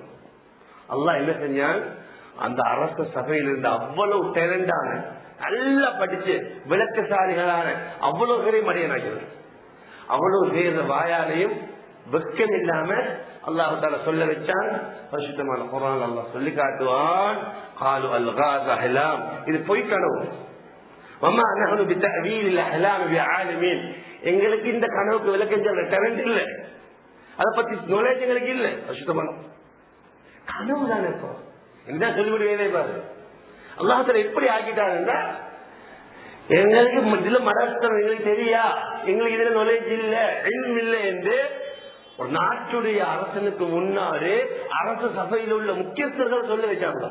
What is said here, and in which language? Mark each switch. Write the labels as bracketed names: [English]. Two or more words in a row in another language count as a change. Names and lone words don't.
[Tamil] அல்லாஹ் என்ன செஞ்சான், அந்த அரச சபையில் இருந்த அவ்வளவு டேலண்டான, நல்லா படிச்சு விளக்கசாலிகளான அவ்வளவு பேரை மடியனாக்கிறது. அவ்வளவு பேர் வாயாலையும் வெக்கம் இல்லாம [Arabic] الله تعالى [Tamil] சொல்ல வச்சான். பரிசுத்தமான குர்ஆன் அல்லாஹ் சொல்லி காட்டுவான், [Arabic] قالوا الغاز احلام, [Tamil] இது பொய் கனவு. [Arabic] وما نحن بتأويل الأحلام بعالمين, [Tamil] எங்களுக்கு இந்த கனவுக்கு விளக்கம் சொல்ல டேலண்ட் இல்ல. அதை பத்தி நாலேஜ் எங்களுக்கு இல்லை. சுத்தமான கனவு தானே. இப்போ என்ன சொல்லிவிடுவேனே பாரு, அல்லாஹ்தாலா எப்படி ஆக்கிட்டாருன்னா எங்களுக்கு இதுல மதஸ்தம் எங்களுக்கு தெரியா, எங்களுக்கு இதுல நாலேஜ் இல்ல, இல்ம் இல்லை என்று ஒரு நாட்டுடைய அரசனுக்கு முன்னாடி அரசு சபையில் உள்ள முக்கியஸ்தர்கள் சொல்ல வச்சாங்க.